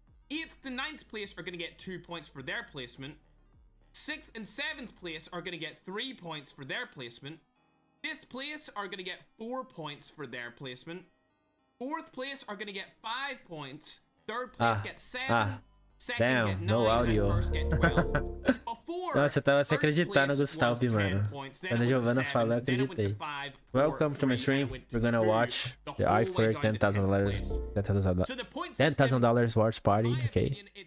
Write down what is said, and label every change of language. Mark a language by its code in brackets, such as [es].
[en] 8th to 9th place are going to get 2 points for their placement. 6th and 7th place are going to get 3 points for their placement. 5th place are going to get 4 points for their placement. 4th place are going to get 5 points. 3rd place gets 7. Second get 9, no audio. and first get 12. [pt] Nossa, eu tava sem acreditar no Gustavo, mano. Quando a Giovanna falou, eu acreditei. [en] Welcome to my stream. We're gonna watch the iFerg's $10,000 watch party, okay?